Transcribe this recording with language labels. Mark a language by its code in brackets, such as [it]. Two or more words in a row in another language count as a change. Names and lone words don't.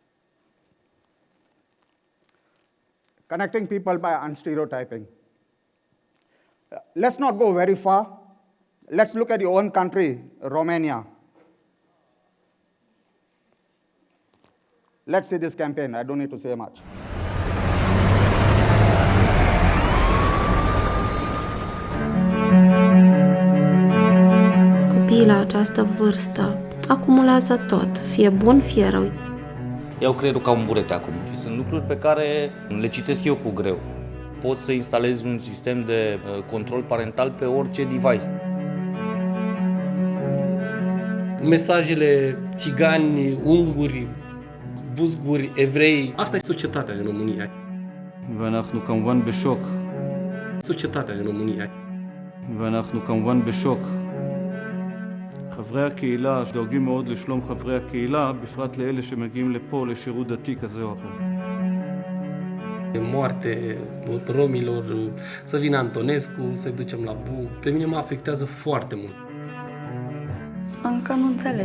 [en] Connecting people by unstereotyping. Let's not go very far. Let's look at your own country, Romania. Let's see this campaign. I don't need to say much. [ro] Copiii la această vârstă acumulează tot, fie bun, fie rău. Iau creierul ca un burete acum și sunt lucruri pe care le citesc eu cu greu. Poți să instalezi un sistem de control parental pe orice device. Mesajele țigani, unguri, buzguri, evrei, asta e societatea în România. [he] ואנחנו כמובן בשוק. [ro] Societatea în România. [he] ואנחנו כמובן בשוק. חברי הקהילה דואגים מאוד לשלום חברי הקהילה, בפרט לאלה שמגיעים לפה לשירות דתי כזה או אחר. [ro] Moarte romilor, să vină Antonescu, să-i ducem la Bu. Pe mine mă afectează foarte mult. Încă nu înțelege.